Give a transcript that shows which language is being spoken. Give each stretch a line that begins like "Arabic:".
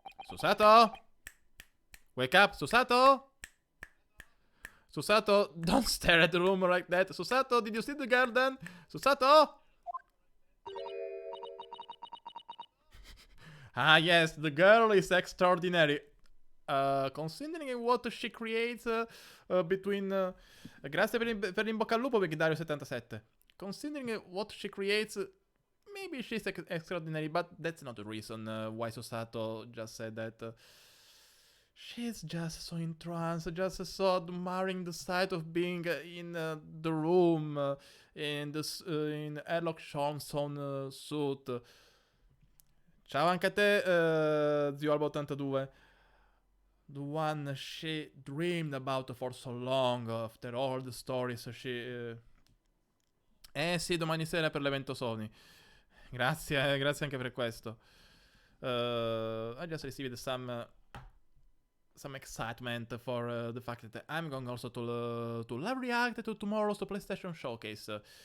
English: Susato! Wake up, Susato! Susato, don't stare at the room like that. Susato, did you see the girl then? Susato! Ah yes, the girl is extraordinary. Considering what she creates between...
Italian: grazie per in bocca al lupo, Dario77.
English: Considering what she creates... Maybe she's extraordinary, but that's not the reason why Susato just said that. She's just so in trance, just so admiring the sight of being in the room, in Herlock Sholmes' own suit.
Italian: Ciao anche a te, zio
English: Alba82. The one she dreamed about for so long, after all the stories she...
Italian: sì, domani sera per l'evento Sony. Grazie anche per questo.
English: I just received some excitement for the fact that I'm going also to live react to tomorrow's PlayStation Showcase.